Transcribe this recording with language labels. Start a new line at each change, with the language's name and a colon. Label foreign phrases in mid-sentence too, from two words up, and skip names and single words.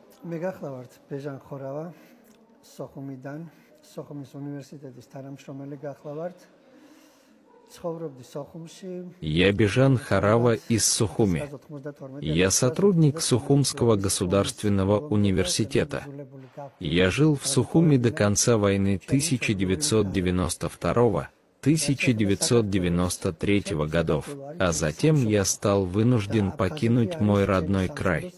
Georgian: მეგახლავართ ბეჟან ხორავა სოხუმიდან, სოხუმის უნივერსიტეტის თანამშრომელი გახლავართ. ცხოვრობდი სოხუმში.
Russian: Я Бежан Хорава из Сухуми. Я сотрудник Сухумского государственного университета. Я жил в Сухуми до конца войны 1992-1993 годов, а затем я стал вынужден покинуть мой родной край.